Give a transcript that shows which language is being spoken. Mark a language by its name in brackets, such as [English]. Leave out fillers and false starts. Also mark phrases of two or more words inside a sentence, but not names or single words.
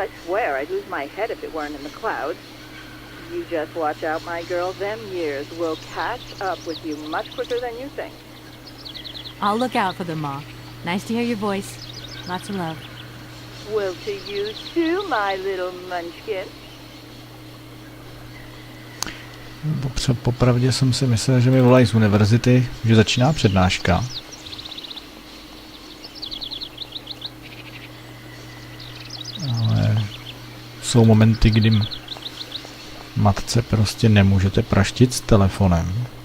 [English] I swear I'd lose my head if it weren't in the clouds. You just watch out, my girl. Them years will catch up with you much quicker than you think. I'll look out for them, Ma. Nice to hear your voice. Lots of love. Well, to you too, my little munchkin. [Czech] Popravdě jsem si myslel, že mi volají z univerzity, že začíná přednáška. Ale jsou momenty, kdy matce prostě nemůžete praštit s telefonem.